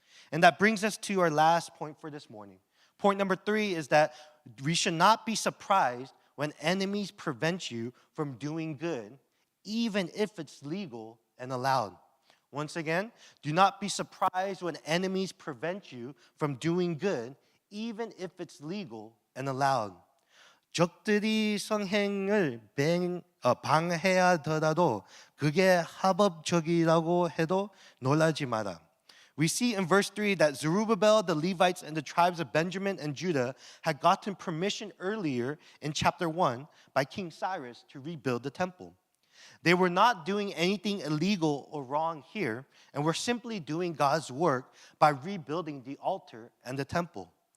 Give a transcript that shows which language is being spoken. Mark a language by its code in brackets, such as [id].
[en] And that brings us to our last point for this morning. Point number 3 is that we should not be surprised when enemies prevent you from doing good, even if it's legal and allowed. Once again, do not be surprised when enemies prevent you from doing good, even if it's legal and allowed. [ko] 적들이 성행을 방해하더라도 그게 합법적이라고 해도 놀라지 마라. [en] We see in verse 3 that Zerubbabel, the Levites, and the tribes of Benjamin and Judah had gotten permission earlier in chapter 1 by King Cyrus to rebuild the temple. They were not doing anything illegal or wrong here, and were simply doing God's work by rebuilding the altar and the temple.